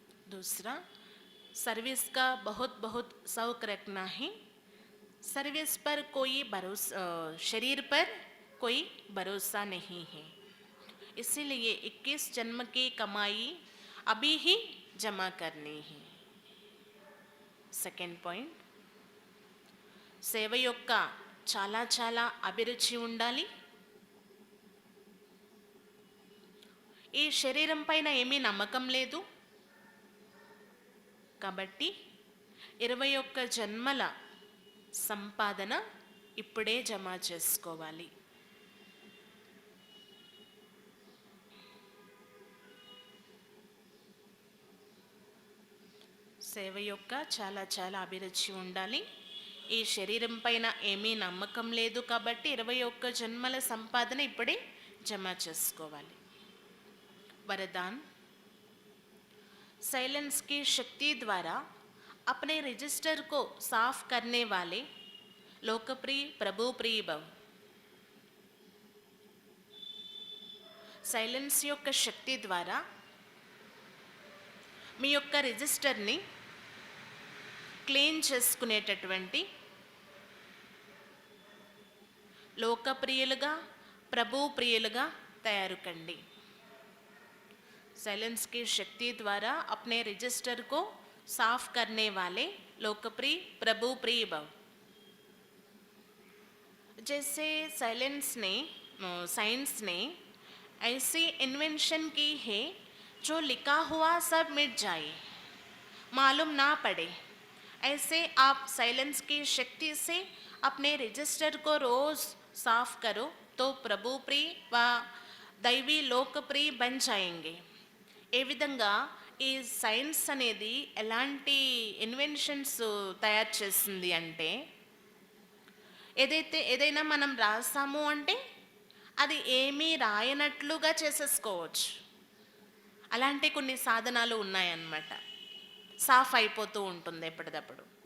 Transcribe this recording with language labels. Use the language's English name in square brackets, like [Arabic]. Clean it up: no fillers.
[Hindi] दूसरा, सर्विस का बहुत शौक रखना है. सर्विस पर कोई भरोसा, शरीर पर कोई भरोसा नहीं है, इसीलिए 21 जन्म की कमाई अभी ही जमा करनी है. [Telugu] సెకండ్ పాయింట్, సేవ యొక్క చాలా అభిరుచి ఉండాలి. ఈ శరీరం పైన ఏమీ నమ్మకం లేదు కాబట్టి 21 జన్మల సంపాదన ఇప్పుడే జమ చేసుకోవాలి. సేవ యొక్క చాలా అభిరుచి ఉండాలి. ఈ శరీరం పైన ఏమీ నమ్మకం లేదు కాబట్టి 21 జన్మల సంపాదన ఇప్పుడే జమ చేసుకోవాలి. [Hindi] वरदान, साइलेंस की शक्ति द्वारा अपने रजिस्टर को साफ करने वाले लोकप्रिय प्रभु प्रिय भव. [Telugu] సైలెన్స్ యొక్క శక్తి ద్వారా మీ యొక్క రిజిస్టర్ని క్లీన్ చేసుకునేటటువంటి లోకప్రియులుగా ప్రభు ప్రియులుగా తయారు కండి. [Hindi] साइलेंस की शक्ति द्वारा अपने रजिस्टर को साफ करने वाले लोकप्रिय प्रभु प्रिय भव. जैसे साइंस ने ऐसी इन्वेंशन की है जो लिखा हुआ सब मिट जाए, मालूम ना पड़े। ऐसे आप साइलेंस की शक्ति से अपने रजिस्टर को रोज साफ करो तो प्रभु प्रिय व దైవీ లోకప్రియ బన్ జాయేంగే. [Telugu] ఏ విధంగా ఈ సైన్స్ అనేది ఎలాంటి ఇన్వెన్షన్స్ తయారు చేస్తుంది అంటే, ఏదైనా మనం రాసాము అంటే అది ఏమీ రాయనట్లుగా చేసేసుకోవచ్చు. అలాంటి కొన్ని సాధనాలు ఉన్నాయన్నమాట. సాఫ్ అయిపోతూ ఉంటుంది ఎప్పటికప్పుడు.